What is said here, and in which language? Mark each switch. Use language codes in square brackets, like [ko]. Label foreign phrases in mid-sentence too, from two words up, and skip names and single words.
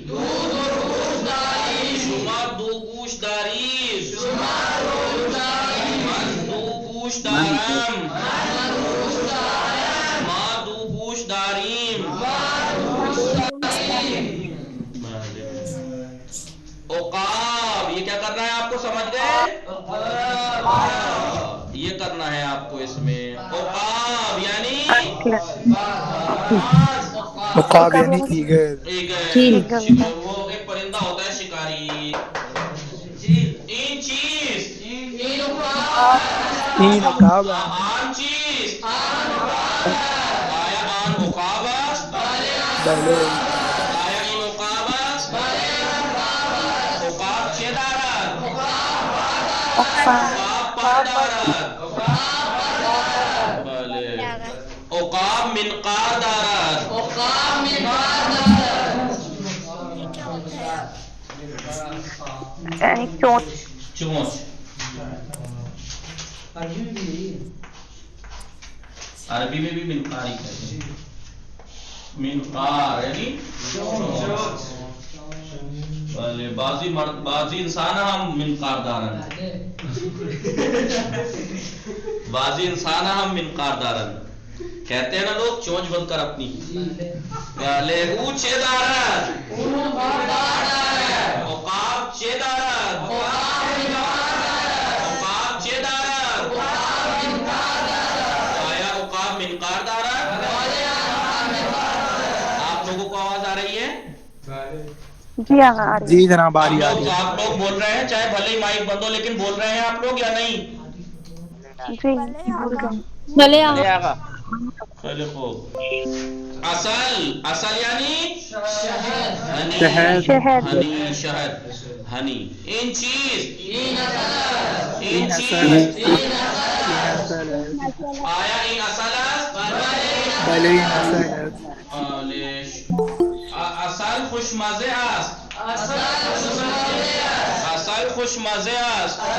[fa] شما دو گوش دارید. من دو گوش دارم. ما دو گوش داریم. [ur] عقاب یہ کیا کرنا ہے آپ کو سمجھ گئے؟ یہ کرنا ہے آپ کو اس میں. عقاب یعنی عقاب یعنی ایگل. وہ ایک پرندہ ہوتا ہے شکاری. [fa] این چیز این عقاب است. آن چیز آیا آن عقاب است؟ بله آیا این عقاب است؟ عقاب چه دارد؟ عقاب پر دارد. بله عقاب منقار دارد. [ur] چونچ. چونچ عربی میں بھی منقار ہی کہتے ہیں. [fa] منقار یعنی بله بعضی انسان هم منقار دارند. بعضی انسان هم منقار دارند. [ur] کہتے ہیں نا لوگ چونچ بند کر اپنی. [fa] بله او چه دارد؟ عقاب چه دارد؟ عقاب چه دارد؟ آیا عقاب منقار دارد؟ [ur] آپ لوگوں کو آواز آ رہی ہے؟ جی ہاں جی جناب آ رہی ہے. آپ لوگ بول رہے ہیں, چاہے بھلے ہی مائک بند ہو, لیکن بول رہے ہیں آپ لوگ یا نہیں؟ جی بھلے آقا. [fa] خیلی خوب. اصل یعنی [ur] شہد. ہنی شہد ہنی. [fa] این چیز این اصل آیا این اصل است؟ بله این اصل است. اصل خوشمزه است. اصل خوشمزه است.